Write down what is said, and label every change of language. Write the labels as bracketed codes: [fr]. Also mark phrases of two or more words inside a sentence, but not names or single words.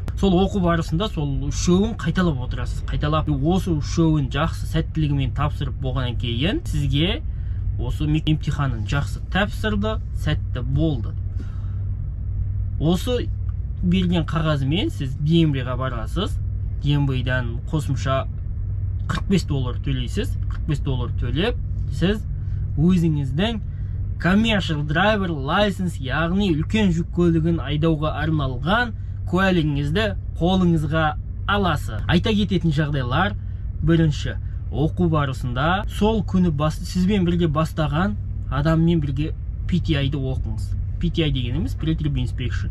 [kk] Сол оқу барысында сол үшеуін қайталап отырасыз. Қайталап, осы үшеуін жақсы сәттілігімен тапсырып болғаннан кейін сізге осы емтиханын жақсы тапсырды, сәтті болды. Осы берген қағазымен сіз DMV-ға барасыз. DMV-дан қосымша $45 төлейсіз. $45 төлеп, сіз өзіңіздің [en] commercial driver license, [kk] яғни үлкен жүк көлігін айдауға арналған куәлігіңізді қолыңызға аласыз. Айта кететін жағдайлар: бірінші, оқу барысында сол күні сізбен бірге бастаған адаммен бірге PTI-ді оқыңыз. PTI дегеніміз [en] Pre-Trip Inspection.